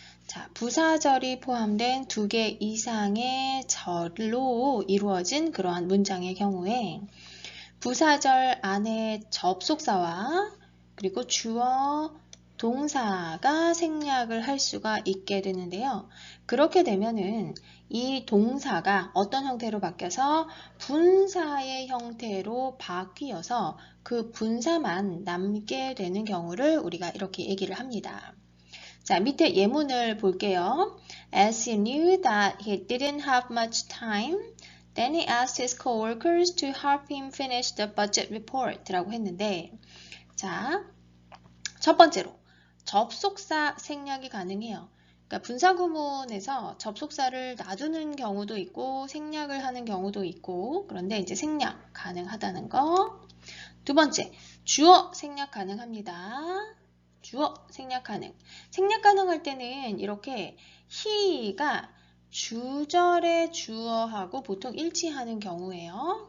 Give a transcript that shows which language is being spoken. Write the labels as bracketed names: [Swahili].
[Korean] 자, 부사절이 포함된 2개 이상의 절로 이루어진 그러한 문장의 경우에 부사절 안에 접속사와 그리고 주어, 동사가 생략을 할 수가 있게 되는데요. 그렇게 되면은 이 동사가 어떤 형태로 바뀌어서 분사의 형태로 바뀌어서 그 분사만 남게 되는 경우를 우리가 이렇게 얘기를 합니다. 자, 밑에 예문을 볼게요. [English] As he knew that he didn't have much time, then he asked his coworkers to help him finish the budget report 라고 했는데, 자, 첫 번째로 접속사 생략이 가능해요. [Korean] 그러니까 분사구문에서 접속사를 놔두는 경우도 있고 생략을 하는 경우도 있고, 그런데 이제 생략 가능하다는 거. 두 번째, 주어 생략 가능합니다. 주어 생략 가능. 생략 가능할 때는 이렇게 he가 주절의 주어하고 보통 일치하는 경우예요.